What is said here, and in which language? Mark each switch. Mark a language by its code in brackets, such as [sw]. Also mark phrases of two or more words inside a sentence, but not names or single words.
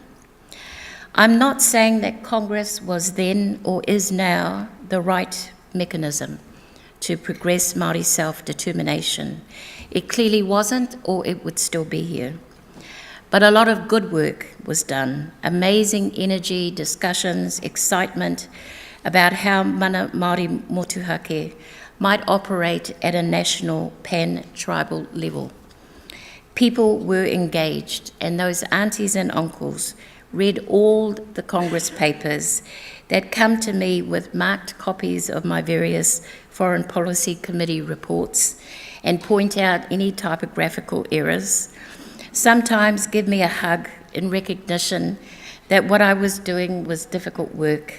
[en] I'm not saying that Congress was then or is now the right mechanism to progress Māori self-determination. It clearly wasn't, or it would still be here. But a lot of good work was done, amazing energy, discussions, excitement about how [mi] mana Māori motuhake [en] might operate at a national pan-tribal level. People were engaged, and those aunties and uncles read all the Congress papers that come to me with marked copies of my various Foreign Policy Committee reports and point out any typographical errors, sometimes give me a hug in recognition that what I was doing was difficult work.